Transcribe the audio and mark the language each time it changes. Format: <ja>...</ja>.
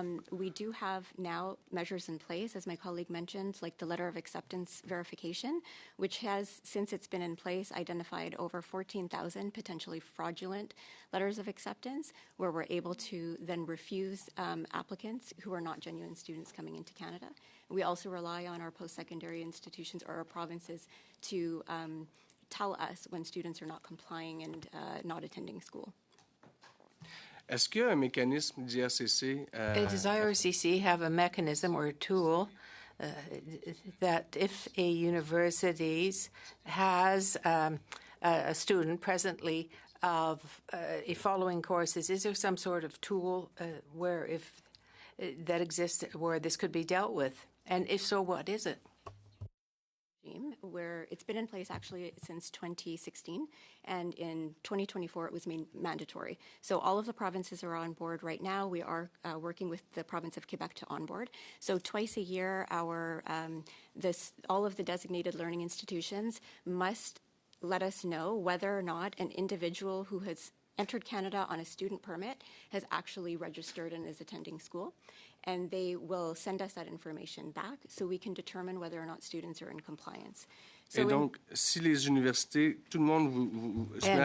<en>We do have now measures in place, as my colleague mentioned, like the letter of acceptance verification, which has, since it's been in place, identified over 14,000 potentially fraudulent letters of acceptance, where we're able to then refuse applicants who are not genuine students coming into Canada. We also rely on our post-secondary institutions or our provinces to tell us when students are not complying and not attending school.</en> <fr>Est-ce qu'il y a un mécanisme d'IRCC?</fr> <en>Does IRCC have a mechanism or a tool that if a university has a student presently of following courses, is there some sort of tool that exists where this could be dealt with? And if so, what is it? Where it's been in place actually since 2016, and in 2024 it was made mandatory. So all of the provinces are on board right now. We are working with the province of Quebec to onboard. So twice a year, all of the designated learning institutions must let us know whether or not an individual who has entered Canada on a student permit has actually registered and is attending school. and they will send us that information back so we can determine whether or not students are in compliance.</en> <fr>Et donc, si les universités, tout le monde vous se met à</fr>